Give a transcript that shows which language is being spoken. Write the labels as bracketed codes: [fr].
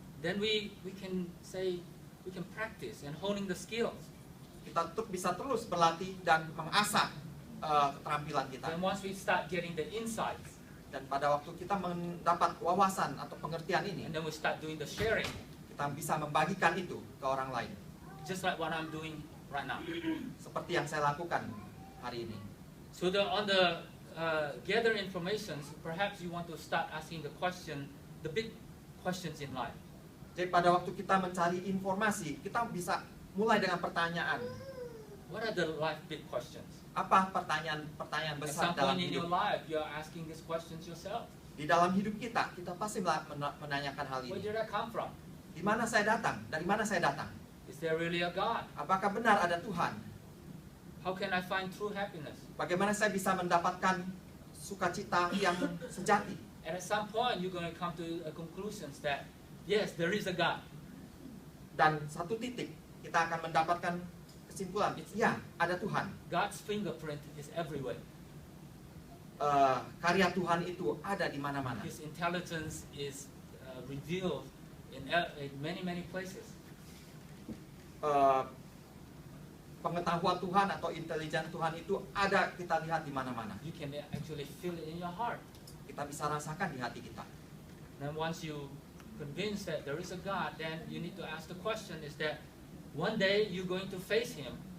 [en] Then we can say, we can practice and honing the skills. [id] Kita bisa terus berlatih dan mengasah keterampilan kita. [en] And once we start getting the insights, [id] Dan pada waktu kita mendapat wawasan atau pengertian ini, [en] and then we start doing the sharing, [id] kita bisa membagikan itu ke orang lain. [en] just like what I'm doing right now. [id] Seperti yang saya lakukan hari ini. [en] So on the gather information, perhaps you want to start asking the question, the big questions in life. [id] Jadi pada waktu kita mencari informasi, kita bisa mulai dengan pertanyaan. [en] What are the life big questions? [id] Apa pertanyaan [en] At [id] besar [en] some [id] dalam [en] point in your [id] hidup? [en] life, you're asking these questions yourself. [id] Di dalam hidup kita pasti menanyakan hal [en] Where [id] ini. [en] did I come from? [id] Di mana saya datang? Dari mana saya datang? [en] Is there really a God? [id] Apakah benar ada Tuhan? [en] How can I find true happiness? [id] Bagaimana saya bisa mendapatkan sukacita yang sejati? [en] And at some point, you're going to come to a conclusion that, yes, there is a God. [id] Dan satu titik kita akan mendapatkan kesimpulan, ya ada Tuhan. [en] God's fingerprint is everywhere. [id] Karya Tuhan itu ada di mana-mana. [en] His intelligence is revealed in many places. [id] Pengetahuan Tuhan atau intelijen Tuhan itu ada kita lihat di mana-mana. [en] You can actually feel it in your heart. [id] Kita bisa rasakan di hati kita. [en] And once you convinced that there is a God, then you need to ask the question: is that one day you're going to face Him?